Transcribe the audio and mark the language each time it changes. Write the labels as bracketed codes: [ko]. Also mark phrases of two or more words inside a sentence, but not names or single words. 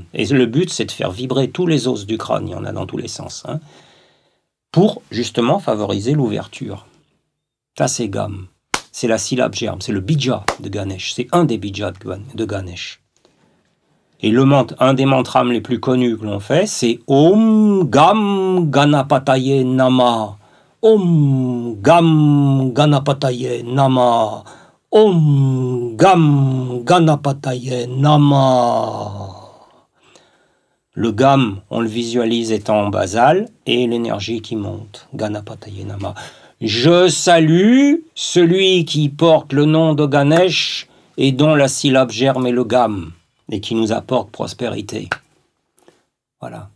[fr] Et le but, c'est de faire vibrer tous les os du crâne. Il y en a dans tous les sens. Pour, justement, favoriser l'ouverture. Ça, c'est gam. C'est la syllabe germe. C'est le bija de Ganesh. C'est un des bijas de Ganesh. [sa] Et un des mantras les plus connus que l'on fait, [fr] c'est [sa] Om Gam Ganapataye Nama. Om Gam Ganapataye Nama. Om Gam Ganapataye Nama. [fr] Le Gam, on le visualise étant en basal, et l'énergie qui monte. [sa] Ganapataye Nama. [fr] Je salue celui qui porte le nom de Ganesh et dont la syllabe germe est le Gam, et qui nous apporte prospérité. Voilà.